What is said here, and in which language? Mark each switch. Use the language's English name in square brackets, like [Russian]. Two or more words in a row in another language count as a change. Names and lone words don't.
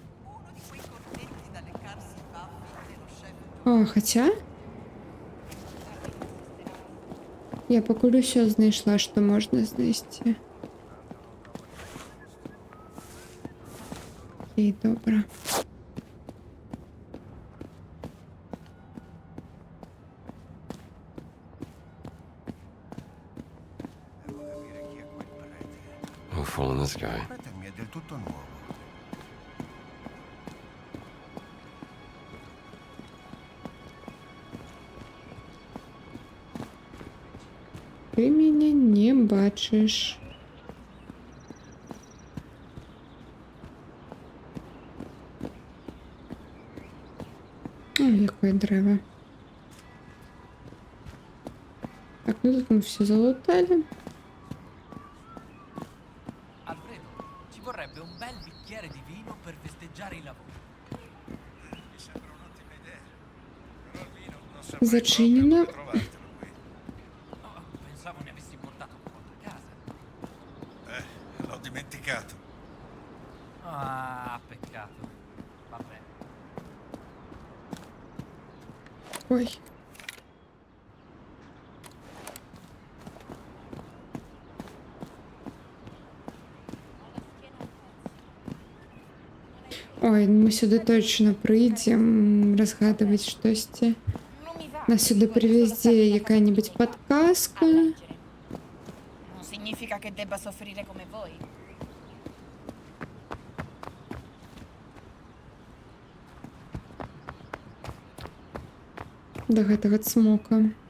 [Ukrainian] А, хоча... Я поки все знайшла, що можна знайти. Окей, добре. [English] No fool in the sky. [Italian] Prete mi è del tutto nuovo. [Ukrainian] Ти мене не бачиш. О, яке дерево. Так, ну тут ми все залутали. [Italian] Alfredo, ci vorrebbe un bel bicchiere di vino per festeggiare i lavori. Mi sembra un'ottima idea. Però il vino non saprei [Ukrainian] Зачинено. [Italian] proprio dove trovartelo qui. Oh, pensavo ne avessi portato qualcosa a casa. L'ho dimenticato. Ah, peccato. Vabbè. [Ukrainian] Ой. Ой, ми сюди точно прийдемо розгадувати щось. Нас сюди привезе яка-нибудь подсказка. [Italian] Non significa che debba soffrire come voi. [Belarusian] До гэтага цмока.